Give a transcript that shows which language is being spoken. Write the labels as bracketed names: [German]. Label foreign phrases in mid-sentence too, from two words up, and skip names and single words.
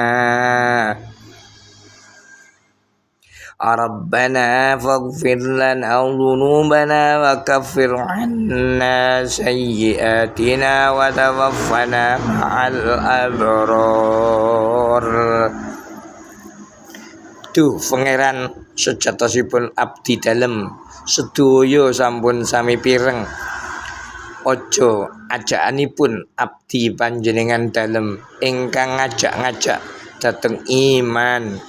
[Arabic] ربنا فاغفر لنا ذنوبنا وكفر عنا سيئاتنا وتوفنا مع الأبرار. [Javanese] Duh pangeran sejatosipun abdi dalem sedaya sampun sami pireng. Ojo ajakanipun abdi panjenengan dalem ingkang ngajak-ngajak dhateng iman.